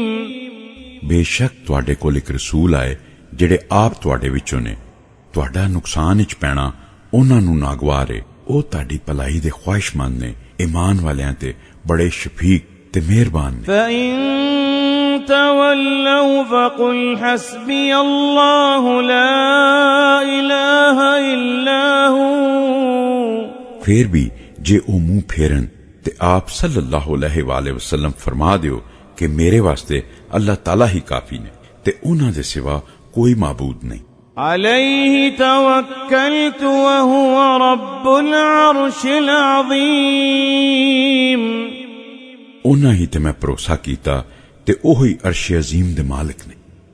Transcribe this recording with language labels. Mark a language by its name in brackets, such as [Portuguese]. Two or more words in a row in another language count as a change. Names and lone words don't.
[Punjabi] ਬੇਸ਼ੱਕ ਤੁਹਾਡੇ ਕੋਲ ਇੱਕ ਰਸੂਲ ਆਏ ਜਿਹੜੇ ਆਪ ਤੁਹਾਡੇ ਵਿੱਚੋਂ ਨੇ ਤੁਹਾਡਾ ਨੁਕਸਾਨ ਵਿੱਚ ਪੈਣਾ ਉਹਨਾਂ ਨੂੰ ਨਾਗਵਾਰ ਹੈ ਉਹ ਤੁਹਾਡੀ ਭਲਾਈ ਦੇ ਖੁਆਇਸ਼ਮੰਦ ਨੇ ਈਮਾਨ ਵਾਲਿਆਂ ਤੇ ਬੜੇ ਸ਼ਫੀਕ ਤੇ ਮਿਹਰਬਾਨ ਨੇ [Arabic] فإن تولوا فقل حسبي الله لا إله إلا هو [Punjabi] ਫਿਰ ਵੀ ਜੇ ਉਹ ਮੂੰਹ ਫੇਰਨ ਤੇ ਆਪ [Arabic] صلى الله عليه وسلم [Punjabi] ਫਰਮਾ ਦਿਓ ਕਿ ਮੇਰੇ ਵਾਸਤੇ ਅੱਲਾਹ ਤਾਲਾ ਹੀ ਕਾਫੀ ਨੇ ਤੇ ਉਹਨਾਂ ਦੇ ਸਿਵਾ ਕੋਈ ਮਾਬੂਦ ਨਹੀਂ [Arabic] عليه توكلت وهو رب العرش العظيم [Punjabi] ਉਹਨਾਂ ਹੀ ਤੇ ਮੈਂ ਭਰੋਸਾ ਕੀਤਾ ਤੇ ਉਹੀ [Arabic] عرش عظيم [Punjabi] ਦੇ ਮਾਲਕ ਨੇ